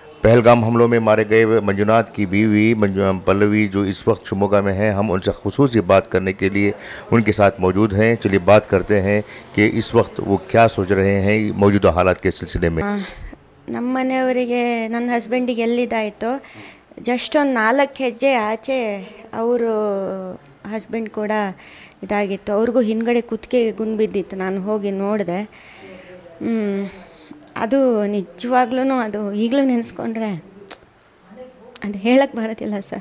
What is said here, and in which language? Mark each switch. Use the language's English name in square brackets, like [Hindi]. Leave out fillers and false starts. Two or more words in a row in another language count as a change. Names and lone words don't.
[Urdu] پہلگام حملوں میں مارے گئے منجوناتھ کی بیوی پلوی جو اس وقت شیموگا میں ہیں، ہم ان سے خصوصی بات کرنے کے لیے ان کے ساتھ موجود ہیں. چلیے بات کرتے ہیں کہ اس وقت وہ کیا سوچ رہے ہیں موجودہ حالات کے سلسلے میں. [Kannada] ನಮ್ಮ ಮನೆಯವರಿಗೆ ನನ್ನ ಹಸ್ಬೆಂಡಿಗೆ ಎಲ್ಲಿದ್ದಾಯಿತು ಜಸ್ಟ್ ಒಂದು 4 ಹೆಜ್ಜೆ ಆಚೆ ಅವರು ಹಸ್ಬೆಂಡ್ ಕೂಡ ಇದಾಗಿತ್ತು. ಅವ್ರಿಗೂ ಹಿಂದ್ಗಡೆ ಕುತ್ತಿಗೆ ಗುಂಡು ಬಿದ್ದಿತ್ತು. ನಾನು ಹೋಗಿ ನೋಡಿದೆ. ಅದು ನಿಜವಾಗ್ಲೂ ಅದು ಈಗಲೂ ನೆನೆಸ್ಕೊಂಡ್ರೆ ಅದು ಹೇಳಕ್ಕೆ ಬರೋದಿಲ್ಲ ಸರ್.